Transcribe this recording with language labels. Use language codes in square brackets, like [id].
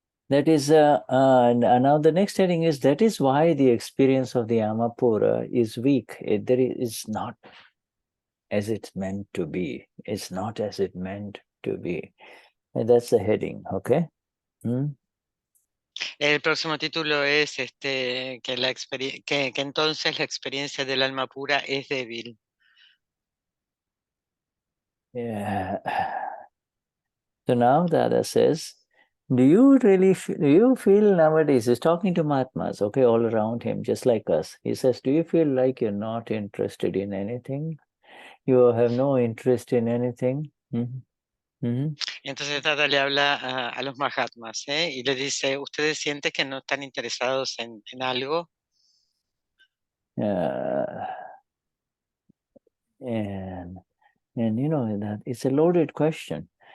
[en] That is, now the next heading is, that is why the experience of the Amapura is weak. There is not as it's meant to be. It's not as it meant to be. And that's the heading, okay? [es] El próximo título es que entonces la experiencia del alma pura es débil. [en] Yeah. So now Dada says, do you feel nowadays, he's talking to Mahatmas, okay, all around him, just like us. He says, do you feel like you're not interested in anything? You have no interest in anything? [es] Entonces Dada le habla a los Mahatmas y le dice, ¿ustedes sienten que no están interesados en algo? [en] And that it's a loaded question.